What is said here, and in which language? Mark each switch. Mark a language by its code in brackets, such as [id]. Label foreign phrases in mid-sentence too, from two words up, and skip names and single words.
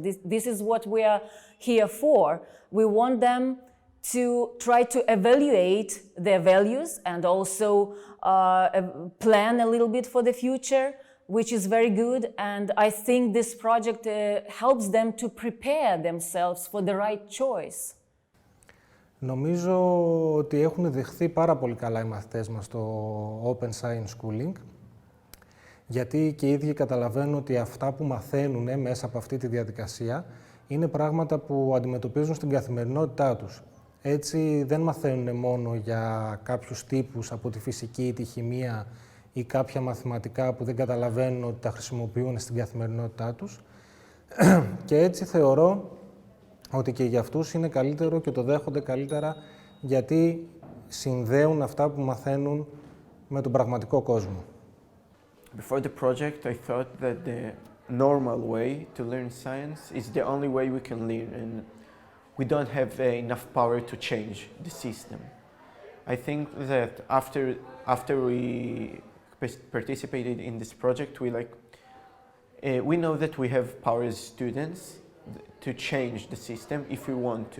[en] This is what we are here for. We want them to try to evaluate their values and also plan a little bit for the future, which is very good. And I think this project helps them to prepare themselves for the right choice. [el] Νομίζω ότι έχουν δεχθεί πάρα πολύ καλά οι μαθητές μας στο Open Science Schooling, γιατί και οι ίδιοι καταλαβαίνουν ότι αυτά που μαθαίνουν μέσα από αυτή τη διαδικασία είναι πράγματα που αντιμετωπίζουν στην καθημερινότητά τους. Έτσι δεν μαθαίνουν μόνο για κάποιους τύπους από τη φυσική ή τη χημεία ή κάποια μαθηματικά που δεν καταλαβαίνουν ότι τα χρησιμοποιούν στην καθημερινότητά τους. Και έτσι θεωρώ ότι και για αυτούς είναι καλύτερο και το δέχονται καλύτερα, γιατί συνδέουν αυτά που μαθαίνουν με τον πραγματικό κόσμο. [en] Before the project, I thought that the normal way to learn science is the only way we can learn, and we don't have enough power to change the system. I think that after we participated in this project, we know that we have power as students to change the system if we want to.